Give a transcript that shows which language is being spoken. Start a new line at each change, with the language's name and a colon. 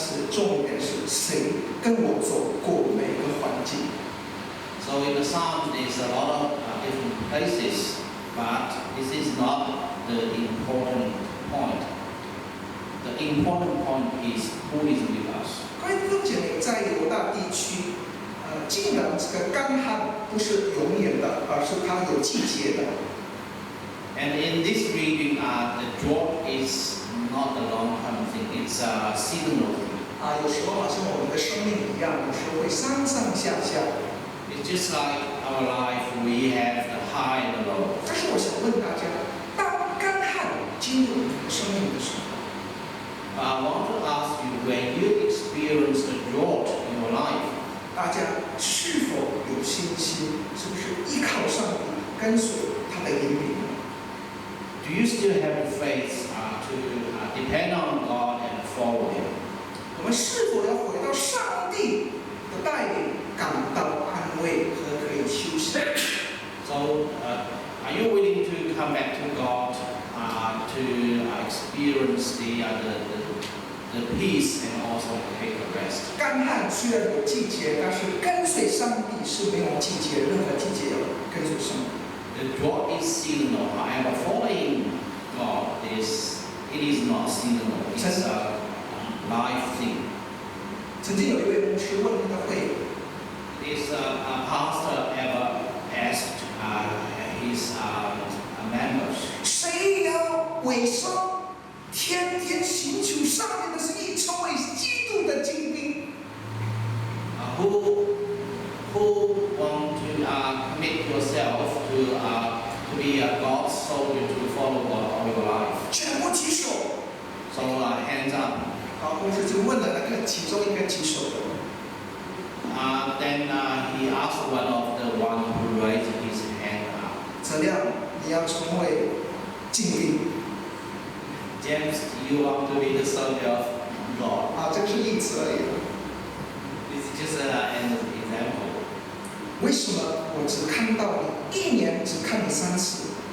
Chinese: 重点是谁跟我走过每个环境。
English: So in the Psalms, there's a lot of different places, but this is not the important point. The important point is who is with us.
Chinese: 各位弟兄姐妹，在犹大地区，竟然这个干旱不是永远的，而是它有季节的。
English: And in this region, the drought is not a long-term thing; it's a seasonal thing.
Chinese: 有时候好像我们的生命一样，有时候会上上下下。
English: It's just like our life; we have the high and the low.
Chinese: 但是我想问大家，当干旱进入你的生命的时候，
English: I want to ask you, when you experience the drought in your life,
Chinese: 大家是否有信心？是不是依靠上帝，跟随他的引领？
English: do you still have the faith to depend on God and follow Him?
Chinese: 我们是否要回到上帝的带领，感到安慰和可以休息？
English: So, are you willing to come back to God to experience the peace and also take a rest?
Chinese: 干旱虽然有季节，但是跟随上帝是没有季节，任何季节要跟随上帝。
English: The drought is seasonal. However, following God it is not seasonal. It's a life thing.
Chinese: 曾经有一位牧师问他的会友
English: This pastor ever asked his members,
Chinese: 谁要委身，天天寻求上面的旨意，成为基督的精兵？
English: who want to commit yourself to be a God's soldier to follow God all your life?
Chinese: 全部举手。
English: So hands up.
Chinese: 牧师就问了那个其中一个举手的。
English: Then he asked one of the one who raised his hand up.
Chinese: 怎样？你要成为精兵？
English: James, you want to be the soldier of God?
Chinese: 这个是例子而已。
English: It's just an example.
Chinese: 为什么我只看到你一年只看你3次？